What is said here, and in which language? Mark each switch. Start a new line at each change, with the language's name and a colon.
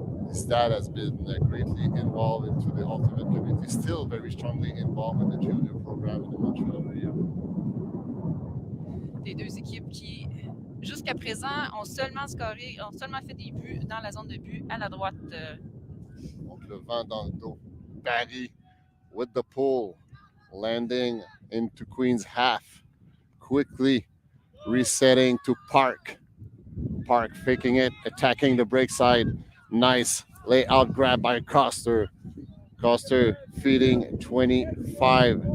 English: His dad has been greatly involved into the ultimate community, still very strongly involved in the junior program in the Montreal area.
French: Les deux équipes qui, jusqu'à présent, ont seulement fait des buts dans la zone de but à la droite. Donc, le vent dans le dos.
English: Barry with the pull, landing into Queen's half. Quickly resetting to Park. Park faking it, attacking the break side. Nice layout grab by Coster. Coster feeding 25.